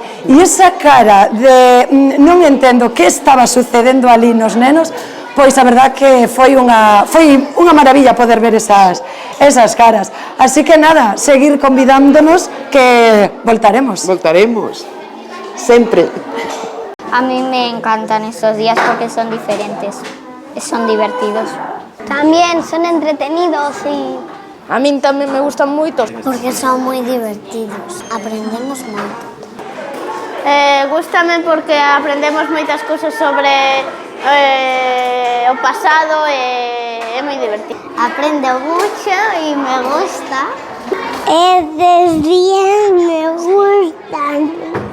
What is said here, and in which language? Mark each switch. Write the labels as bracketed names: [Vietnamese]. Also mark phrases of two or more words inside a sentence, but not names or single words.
[Galician] E esa cara de non entendo que estaba sucedendo ali nos nenos, pois a verdad que foi unha maravilla poder ver esas caras. Así que nada, seguir convidándonos que voltaremos. Voltaremos, sempre. [Spanish] A mí me encantan estos días porque son diferentes, son divertidos. También son entretenidos y... [Galician] A min tamén me gustan moito. Porque son moi divertidos, aprendemos moito. Gústame porque aprendemos moitas cousas sobre o pasado e é moi divertido. [Spanish] Aprendo mucho y me gusta. Estos días me gustan.